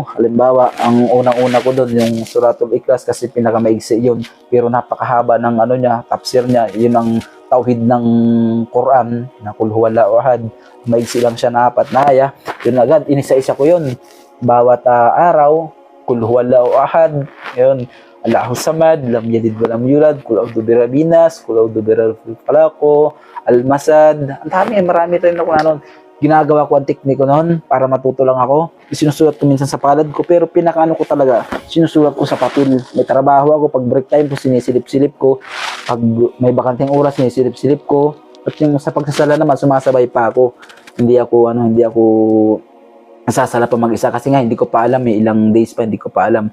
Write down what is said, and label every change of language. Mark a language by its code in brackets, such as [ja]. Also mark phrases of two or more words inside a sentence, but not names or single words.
[tl] Halimbawa, ang unang-una ko doon, yung [ar] سورة الإخلاص, [tl] kasi pinakamaigsi yun, pero napakahaba ng tafsir niya, yun ang tauhid ng Quran, na [ar] قل هو الله أحد, [tl] maigsi lang siya na 4 na aya, yun agad, inisa-isa ko yun, bawat araw, [ar] قل هو الله أحد, yun, الله الصمد، لم يلد ولم يولد، قل أعوذ برب الناس، قل أعوذ برب الفلق, [tl] Al-Masad, ang marami rin ako ginagawa ko ang teknik ko noon para matuto lang ako. Sinusulat ko minsan sa palad ko, pero pinakaano ko talaga, sinusulat ko sa papel. May trabaho ako, pag [en] break time [tl] ko, sinisilip-silip ko. Pag may bakanteng oras, sinisilip-silip ko. At yung sa pagsasala naman, sumasabay pa ako. Hindi ako nasasala pa mag-isa kasi nga hindi ko pa alam, ilang days pa hindi ko pa alam.